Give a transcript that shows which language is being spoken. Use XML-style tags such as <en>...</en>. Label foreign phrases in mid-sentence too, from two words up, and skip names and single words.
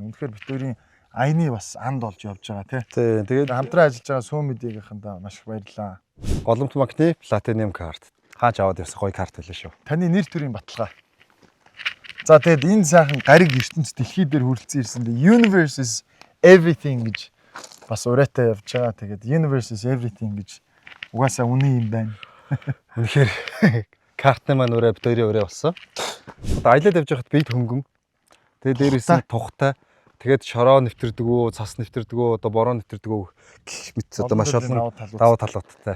<mn>Үнэхээр бид хоёрын аяны бас анд болж явж байгаа тий. Тэгээд хамтран ажиллаж байгаа Show Media-гийнханд маш их баярлалаа. Голомт магны Platinum card. Хаач аваад явсан гоё карт байлаа шүү. Таны нэр төрийн баталгаа. За тэгээд энэ сайхан гариг ертөнц дэлхий дээр хүрэлцэн ирсэн</mn> <en>the universe is everything</en> <mn>гэж бас ураатай явж байгаа. Тэгээд</mn> <en>universe is everything</en> <mn>гэж угаасаа үнэн юм байна. Үнэхээр картны маань ураа бид хоёрын ураа болсон. Одоо аялаад явж байхад бид хөнгөн. Тэгээд дээрээс нь тухтай. Тэгээд шороо нэвтэрдэг үү, цас нэвтэрдэг үү, одоо бороо нэвтэрдэг үү гэх мэт одоо маш олон давуу талуудтай.</mn>